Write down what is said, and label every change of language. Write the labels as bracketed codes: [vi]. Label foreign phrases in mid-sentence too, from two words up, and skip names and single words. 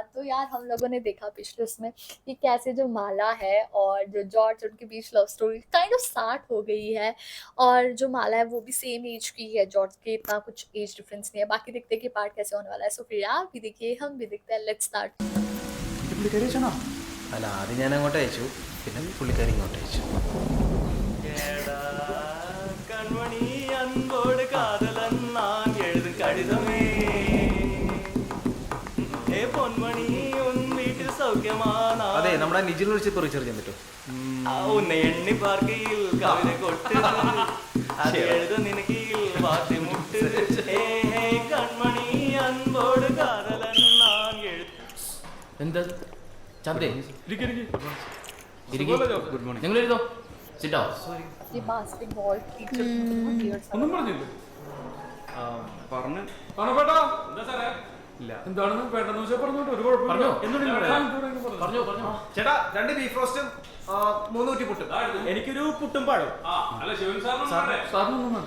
[hi] तो यार हम लोगों ने देखा पिछले उसमें कि कैसे जो माला है और जो जॉर्ज उनके बीच [en] love story kind of start [hi] हो गई है। और जो माला है वो भी [en] same age [hi] की है जॉर्ज के, इतना कुछ [en] age difference [hi] नहीं है। बाकी देखते हैं कि पार्ट कैसे होने वाला है। सो फिर आप भी देखिए, हम भी देखते हैं। [en] Let's start. [ml] പുള്ളിക്കാരി വെച്ചാണോ? അല്ല ആദ്യം ഞാൻ അങ്ങോട്ട് അയച്ചു, പിന്നെ പുള്ളിക്കാരി ഇങ്ങോട്ട് അയച്ചു. [ta] கண்மணி அன்போடு காதலன் நான் எழுதும் கடிதமே ஏ பொன்மணி உன் வீட்டில் சௌக்கியமா. [ml] അതെ, നമ്മുടെ നിജിൽ വിളിച്ച് ഇപ്പോൾ റീചാർജ് ചെയ്യാൻ പറ്റുമോ? [ta] உன்னை எண்ணி பார்க்கையில் கவிதை கொட்டு அது எழுதும் நினைக்கையில் வார்த்தை முட்டு. ஏ கண்மணி அன்போடு காதலன் நான் எழுதும். [ml] എന്താ ചന്തേ [en] Good morning. [ml] നിങ്ങൾ എഴുതോ സിറ്റോ. [hi] ये [en] basketball teacher [ml] ഒന്നും പറഞ്ഞില്ലേ? പറഞ്ഞു ഇല്ല. എന്താണെന്ന് വേണ്ടെന്ന് വെച്ചാൽ പറഞ്ഞോട്ടെ, ഒരു കുഴപ്പമില്ല. പറഞ്ഞോ? എന്തുകൊണ്ടെങ്കിലും പറയാം. എന്തുകൊണ്ടെങ്കിലും പറയാം. പറഞ്ഞോ പറഞ്ഞോ. ചേട്ടാ 2 ബീഫ് റോസ്റ്റും 3 ഊറ്റി പുട്ടും. എനിക്കൊരു പുട്ടും പഴം. സാറിനൊന്നും വേണ്ട.